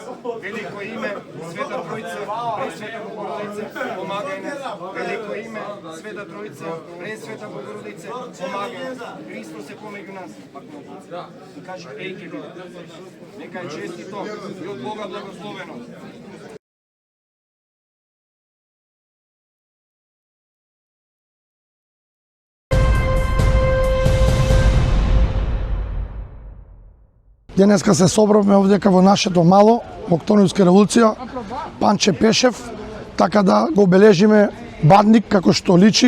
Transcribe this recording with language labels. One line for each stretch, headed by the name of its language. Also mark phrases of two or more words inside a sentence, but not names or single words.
Serbian: Veliko ime Sveta Trojice, Presveta Bogorodice, pomagaj nas. Veliko ime Sveta Trojice, Presveta Bogorodice, pomagaj nas. Hristos je pomegu nas. I kaže, ejke vi. Neka je čestito i od Boga blagosloveno.
Macedonian: Денеска се собравме овдека во нашето мало, во Октомврска револуција, Панче Пешев, така да го обележиме Бадник како што личи.